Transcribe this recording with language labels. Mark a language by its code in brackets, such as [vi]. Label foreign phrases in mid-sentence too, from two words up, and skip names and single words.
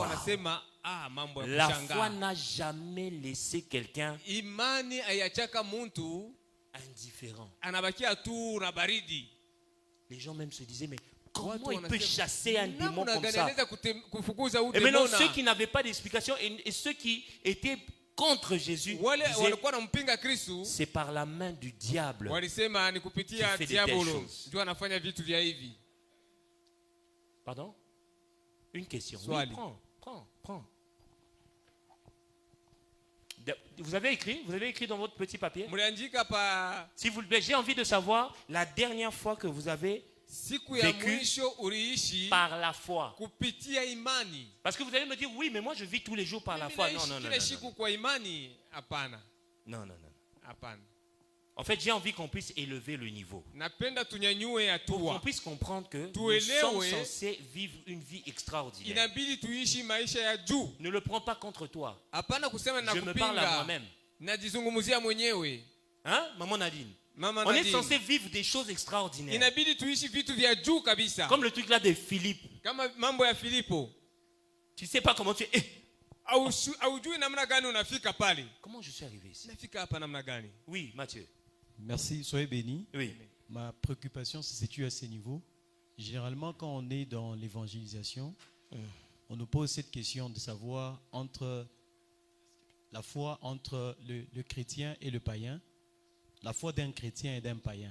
[fr] La foi n'a jamais laissé quelqu'un indifférent. Les gens même se disaient, mais comment il peut chasser un démon comme ça? Et maintenant, ceux qui n'avaient pas d'explication et ceux qui étaient contre Jésus [sw] wale [fr] disaient, [sw] walikuwa wanampinga Kristo [fr] c'est par la main du diable. [sw] walisema ni kupitia [fr] Qui fait de telles [sw] diabolo [fr] choses. [sw] ndio anafanya vitu vya hivi. [fr] Pardon? Une question. Oui, [sw] Swali. [fr] prends. Vous avez écrit dans votre petit papier? [sw] Mliandika pa [fr] S'il vous plaît, j'ai envie de savoir la dernière fois que vous avez [sw] siku ya [fr] vécu [sw] mwisho uliishi [fr] par la foi. [sw] kupitia imani. [fr] Parce que vous allez me dire, oui, mais moi je vis tous les jours par la [sw] Mimi [fr] foi. [sw] naishi [fr] Non. [sw] kila siku kwa imani. Hapana. [fr] Non. [sw] Hapana. [fr] En fait, j'ai envie qu'on puisse élever le niveau. [sw] Napenda tunyanyue [fr] Pour qu'on [sw] hatua. [fr] puisse comprendre que nous [sw] Tuelewe. [fr] sommes censés vivre une vie extraordinaire. [sw] Inabidi tuishi maisha ya juu. [fr] Ne le prends pas contre toi. [sw] Hapana kusema na [fr] Je me parle à [sw] kupinga. [fr] moi-même. [sw] Najizungumzia mwenyewe. [fr] Hein, maman Nadine? [sw] Mama [fr] On est [sw] Nadine. [fr] censé vivre des choses extraordinaires. [sw] Inabidi tuishi vitu vya juu kabisa. [fr] Comme le truc là de Philippe. [sw] Kama mambo ya Filipo. [fr] Tu sais pas comment tu es. [sw] Haujui namna gani unafika pale. [fr] Comment je suis arrivé ici? [sw] Nafika hapa namna gani? [fr] Oui, Mathieu. Merci, soyez bénis. Oui. Ma préoccupation se situe à ce niveau. Généralement, quand on est dans l'évangélisation, on nous pose cette question de savoir entre la foi entre le chrétien et le païen, la foi d'un chrétien et d'un païen.